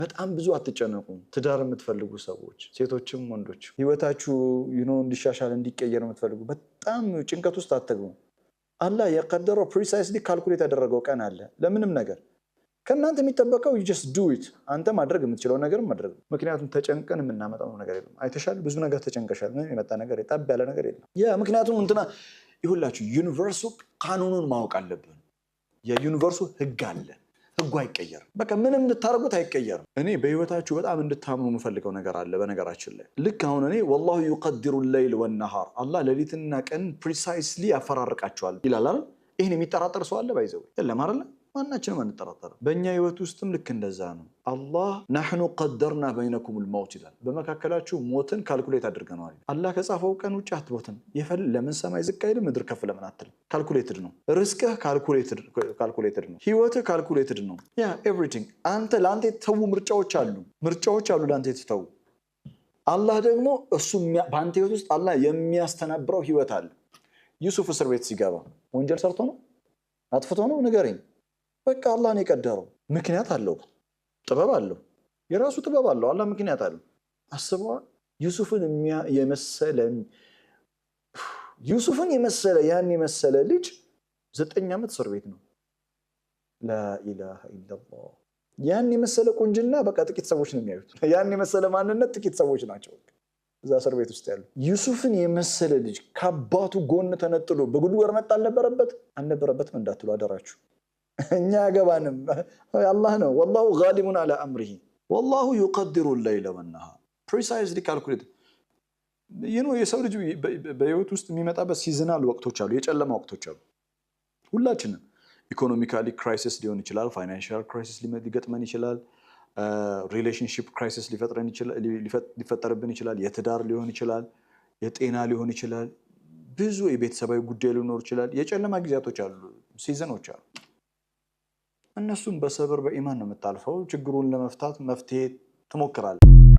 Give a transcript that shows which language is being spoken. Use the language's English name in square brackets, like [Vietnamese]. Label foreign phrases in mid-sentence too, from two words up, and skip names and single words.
[Amharic] በጣም ብዙ አትጨነቁ ትዳር የምትፈልጉ ሰዎች ሴቶችም ወንዶች ህይወታችሁ እንዲሻሻል እንዲቀየር የምትፈልጉ በጣም ጭንቀት ውስጥ አትግቡ አላህ የቀደረው [English] precisely calculate [Amharic] ያደረገው ቀን አለ ለምንም ነገር ከናንተ የሚጠበቀው [English] you just do it [Amharic] አንተ ማድረግ የምትችለው ነገር ማድረግ ምክንያቱም ተጨንቀን የምናመጣው ነገር የለም አይተሻል ብዙ ነገር ተጨንቀሻል ምን የመጣ ነገር የጣብ ያለ ነገር የለም ምክንያቱም እንትና ይሁላችሁ ዩኒቨርሱ ቃኑኑን ማወቅ አለብን የዩኒቨርሱ ህግ አለ ህጉ አይቀየርም በቃ ምንም እንድታረጉት አይቀየርም እኔ በህይወታችሁ በጣም እንድታምኑ የምፈልገው ነገር አለ በነገራችን ላይ ልክ አሁን እኔ [Arabic] والله يقدر الليل والنهار [Amharic] አላህ ሌሊትና ቀን ፕሪሳይስሊ ያፈራርቃቸዋል ይላል አይደል ይሄን የሚጠራጠር ሰው አለ ባይዘው የለም አይደል ማናችንም አንጠራጠር በእኛ ህይወት ውስጥም ልክ እንደዛ ነው አላህ [Arabic] نحن قدرنا بينكم الموت [Amharic] ይላል በመካከላችሁ ሞትን ካልኩሌት አድርገናል አላህ ከጻፈው ቀን ውጭ አትሞትን ይፈል ለምን ሰማይ ዝቅ አይልም ምድር ከፍ ለምን አትል ካልኩሌትድ ነው ሪስክህ ካልኩሌትድ ነው ህይወትህ ካልኩሌትድ ነው ኤቭሪቲንግ አንተ ላንተ የተተው ምርጫዎች አሉ ላንተ የተተው አላህ ደግሞ እሱ በአንተ ህይወት ውስጥ አላህ የሚያስተናብረው ህይወት አለ ዩሱፍ እስር ቤት ሲገባ ወንጀል ሰርቶ ነው አጥፍቶ ነው ንገረኝ በቃ አላህ ነው የቀደረው ምክንያት አለው ጥበብ አለው የራሱ ጥበብ አለው አላህ ምክንያት አለው አስበው ዩሱፍን የመሰለ ያን የመሰለ ልጅ 9 ዓመት እስር ቤት ነው [Arabic] لا اله الا الله [Amharic] ያን የመሰለ ቁንጅና በቃ ጥቂት ሰዎች ነው የሚያዩት ያን የመሰለ ማንነት ጥቂት ሰዎች ናቸው እዛ እስር ቤት ውስጥ ያሉ ዩሱፍን የመሰለ ልጅ ከአባቱ ጎን ተነጥሎ በጉድጓድ መጣ አልነበረበትም እንዳትሉ አደራችሁ እኛ ያገባንም አላህ [Arabic] ነው والله غالب على امره والله يقدر الليل والنهار [English] precisely calculate [Amharic] የሰው ልጅ በህይወት ውስጥ የሚመጣበት ሲዝናል ወቅቶች አሉ የጨለማ ወቅቶች አሉ ሁላችንም [English] economically crisis [Amharic] ሊሆን ይችላል [English] financial crisis [Amharic] ሊገጥመን ይችላል [English] relationship crisis [Amharic] ሊፈጠርብን ይችላል የትዳር ሊሆን ይችላል የጤና ሊሆን ይችላል ብዙ የቤተሰባዊ ጉዳይ ሊኖር ይችላል የጨለማ ጊዜያቶች አሉ ሲዝኖች አሉ እነሱም በሰብር በኢማን ነው የምታልፈው ችግሩን ለመፍታት መፍትሄ ትሞክራለህ